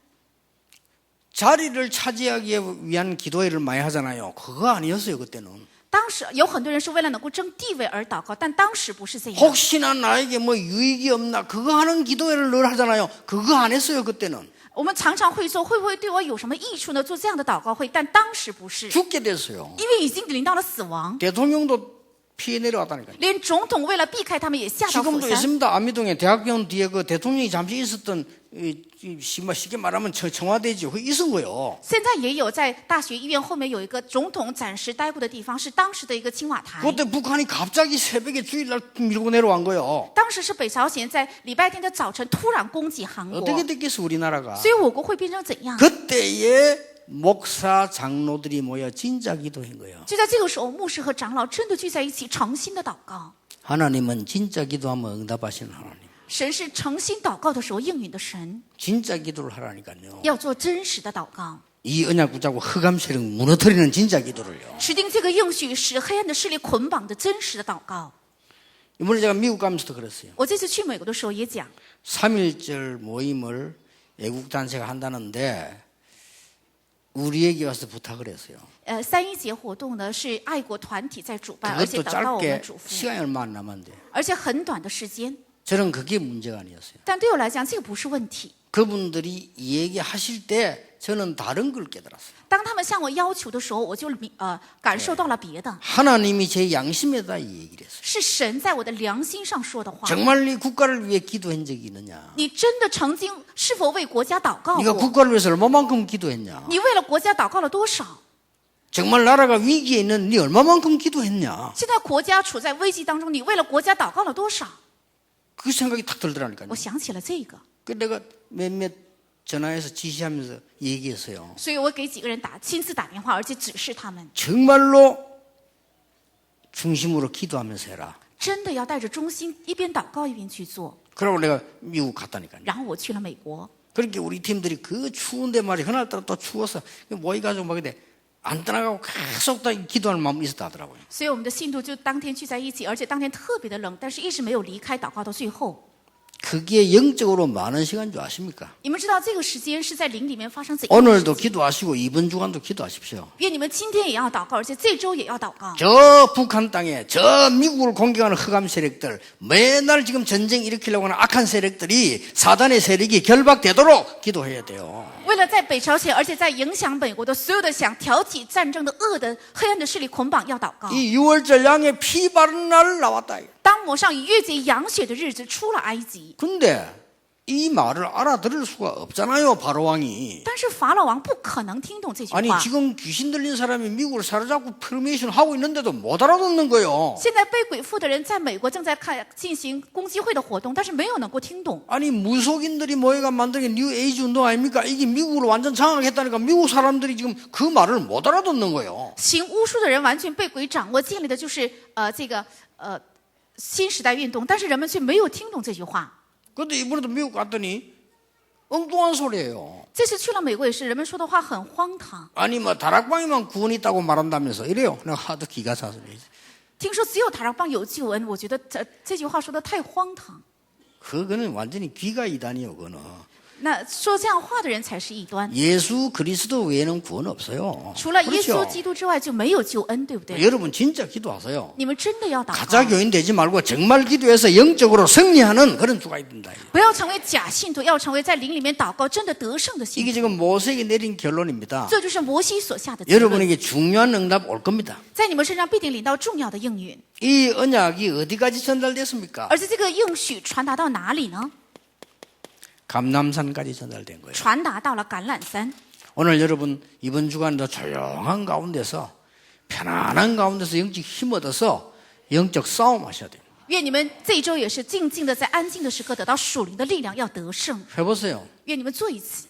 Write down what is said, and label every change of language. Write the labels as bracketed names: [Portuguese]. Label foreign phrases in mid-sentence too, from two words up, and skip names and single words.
[Korean] 자리를 차지하기 위한 기도회를 많이 하잖아요. 그거 아니었어요 그때는. [Chinese] 当时有很多人是为了能够争地位而祷告，但当时不是这样。 [Korean] 혹시나 나에게 뭐 유익이 없나 그거 하는 기도회를 늘 하잖아요. 그거 안 했어요 그때는. [Chinese] 我们常常会说，会不会对我有什么益处呢？做这样的祷告会，但当时不是， [Korean] 죽게 됐어요. [Chinese] 因为已经临到了死亡， [Korean] 대통령도 피해 내려왔다니까요. [Chinese] 连总统为了避开他们也下到釜 [Korean] 지금도 [Chinese] 山。 [Korean] 있습니다. 안미동에 대학병원 뒤에 그 대통령이 잠시 있었던 쉽게 말하면 청와대지. 거기 있은 거예요. [Chinese] 现在也有在大学医院后面有一个总统暂时待过的地方，是当时的一个青瓦台。 [Korean] 그때 북한이 갑자기 새벽에 주일날 밀고 내려온 거예요. [Chinese] 当时是北朝鲜在礼拜天的早晨突然攻击韩国， [Korean] 어떻게 됐겠어 우리나라가. [Chinese] 所以我国会变成怎样？ [Korean] 그때에 목사 장로들이 모여 진짜 기도한 거예요. [Chinese] 就在这个时候，牧师和长老真的聚在一起，诚心的祷告。 [Korean] 하나님은 진짜 기도하면 응답하시는 하나님. [Chinese] 神是诚心祷告的时候应允的神， [Korean] 진짜 기도를 하라니까요. [Chinese] 要做真实的祷告， [Korean] 이 언약 붙잡고 흑암 세력 무너뜨리는 진짜 기도를요. [Chinese] 持定这个应许，使黑暗的势力捆绑的真实的祷告。 [Korean] 이번에 제가 미국 가면서도 그랬어요. [Chinese] 我这次去美国的时候也讲， [Korean] 3.1절 모임을 애국 단체가 한다는데 우리에게 와서 부탁을 했어요. [Chinese] 3.1 节活动呢是爱国团体在主办，而且 [Korean] 그것도 [Chinese] 祷告我们 [Korean] 짧게 [Chinese] 嘱咐， [Korean] 시간이 얼마 안 남았는데 [Chinese] 而且很短的时间。 [Korean] 저는 그게 문제가 아니었어요. [Chinese] 但对我来讲，这个不是问题。 [Korean] 그분들이 얘기하실 때 저는 다른 걸 깨달았어요. [Chinese] 当他们向我要求的时候，我就感受到了别的， [Korean] 하나님이 제 양심에다 이 얘기를 했어요. [Chinese] 是神在我的良心上说的话。 [Korean] 정말 네 국가를 위해 기도한 적이 있느냐? [Chinese] 你真的曾经是否为国家祷告 [Korean] 네가 [Chinese] 过？ [Korean] 국가를 위해서 얼마만큼 기도했냐? [Chinese] 你为了国家祷告了多少？ [Korean] 정말 나라가 위기에 있는 네 얼마만큼 기도했냐? [Chinese] 现在国家处在危机当中，你为了国家祷告了多少？ [Korean] 그 생각이 탁 들더라니까요. [Chinese] 我想起了这个， [Korean] 그 내가 몇몇 전화해서 지시하면서 얘기했어요. [Chinese] 所以我给几个人亲自打电话，而且指示他们， [Korean] 정말로 중심으로 기도하면서 해라. [Chinese] 真的要带着忠心，一边祷告一边去做。 [Korean] 그러고 내가 미국 갔다니까요. [Chinese] 然后我去了美国， [Korean] 그렇게 우리 팀들이 그 추운데 말이 그날따라 또 추워서 모여가지고 막 근데 안 떠나가고 계속 다 기도하는 마음이 있었다 하더라고요. [Chinese] 所以我们的信徒就当天聚在一起，而且当天特别的冷，但是一直没有离开祷告到最后。 [Korean] 그게 영적으로 많은 시간 줄 아십니까? [Chinese] 你们知道这个时间是在灵里面发生怎样的事 [Korean] 오늘도 [Chinese] 情？ [Korean] 기도하시고 이번 주간도 기도하십시오. [Chinese] 愿你们今天也要祷告，而且这周也要祷告。 [Korean] 저 북한 땅에 저 미국을 공격하는 흑암 세력들 맨날 지금 전쟁 일으키려고 하는 악한 세력들이 사단의 세력이 결박되도록 기도해야 돼요. [Chinese] 为了在北朝鲜，而且在影响美国的所有的想挑起战争的恶的黑暗的势力捆绑，要祷告。 [Korean] 이 6월절 양의 피 바른 날 나왔다. [Chinese] 当抹上逾越节羊血的日子出了埃及， [Korean] 근데 이 말을 알아들을 수가 없잖아요, 바로왕이. [Chinese] 但是法老王不可能听懂这句 [Korean] 아니 [Chinese] 话。 [Korean] 지금 귀신 들린 사람이 미국을 사로잡고 프로메이션 하고 있는데도 못 알아듣는 거예요. [Chinese] 现在被鬼附的人在美国正在进行攻击会的活动，但是没有能够听懂。 [Korean] 아니 무속인들이 모여가 만든 게 뉴 에이지 운동 아닙니까? 이게 미국을 완전 장악했다니까 미국 사람들이 지금 그 말을 못 알아듣는 거예요. [Chinese] 行巫术的人完全被鬼掌握，建立的就是新时代运动，但是人们却没有听懂这句话。 [Korean] 근데 이번에도 미국 갔더니 엉뚱한 소리예요. [Chinese] 这次去了美国也是，人们说的话很荒唐。 [Korean] 아니 뭐 다락방에만 구원이 있다고 말한다면서 이래요. 내가 하도 기가 차서. [Chinese] 听说只有塔拉邦有救恩，我觉得这句话说的太荒唐。 [Korean] 그거는 완전히 귀가 이단이요, 그거는. [Chinese] 那说这样话的人才是异端。 [Korean] 예수 그리스도 외에는 구원 없어요. [Chinese] 除了耶稣 [Korean] 그렇죠? [Chinese] 基督之外就没有救恩，对不对？ [Korean] 여러분 진짜 기도하세요. [Chinese] 你们真的要祷 [Korean] 가짜 [Chinese] 告， [Korean] 교인 되지 말고 정말 기도해서 영적으로 승리하는 그런 주가 있습니다. [Chinese] 不要成为假信徒，要成为在灵里面祷告真的得胜的信 [Korean] 이게 [Chinese] 徒。 [Korean] 지금 모세에게 내린 결론입니다. [Chinese] 这就是摩西所下的结论， [Korean] 여러분에게 중요한 응답 올 겁니다. [Chinese] 在你们身上必定领到重要的应允。 [Korean] 이 언약이 어디까지 전달됐습니까? [Chinese] 而且这个应许传达到哪里呢？ [Korean] 감람산까지 전달된 거예요. [Chinese] 传达到了橄榄山。 [Korean] 오늘 여러분 이번 주간도 조용한 가운데서 편안한 가운데서 영적 힘 얻어서 영적 싸움 하셔야 돼요. [Chinese] 愿你们这一周也是静静的，在安静的时刻得到属灵的力量，要得胜。 [Korean] 해보세요. [Chinese] 愿你们做一次。